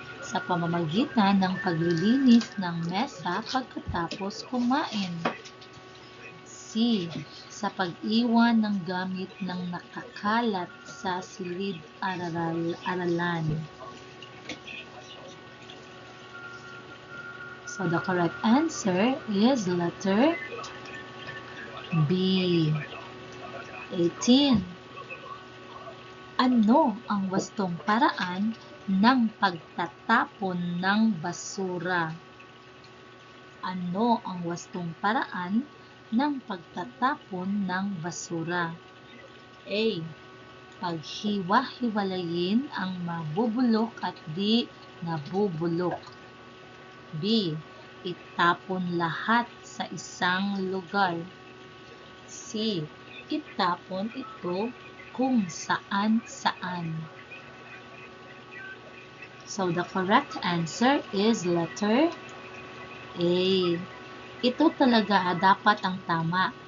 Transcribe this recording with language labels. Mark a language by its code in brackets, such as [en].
[tl] Sa pamamagitan ng paglilinis ng mesa pagkatapos kumain. C. Sa pag-iwan ng gamit ng nakakalat sa silid-aralan. [en] So the correct answer is letter B. 18. [tl] Ano ang wastong paraan ng pagtatapon ng basura? Ano ang wastong paraan ng pagtatapon ng basura? A. Paghiwa-hiwalayin ang mabubulok at di nabubulok. B. Itapon lahat sa isang lugar. C. Itapon ito kung saan-saan. [en] So the correct answer is letter A. [tl] Ito talaga dapat ang tama.